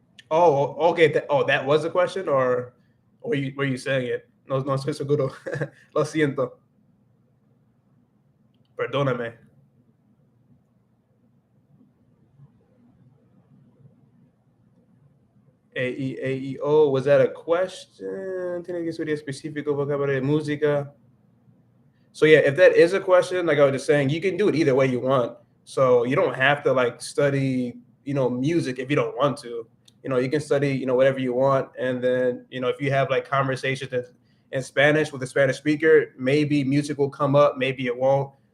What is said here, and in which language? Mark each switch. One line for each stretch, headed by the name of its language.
English: Oh, okay. That was a question, or were you saying it?
Spanish: No, no estoy seguro. Lo siento. Perdóname.
English: AEAEO, was that a question?
Spanish: Tiene que estudiar específico vocabulario de música.
English: So yeah, if that is a question, like I was just saying, you can do it either way you want. So you don't have to like study, music if you don't want to. You can study, whatever you want. And then, if you have like conversations in Spanish with a Spanish speaker, maybe music will come up, maybe it won't.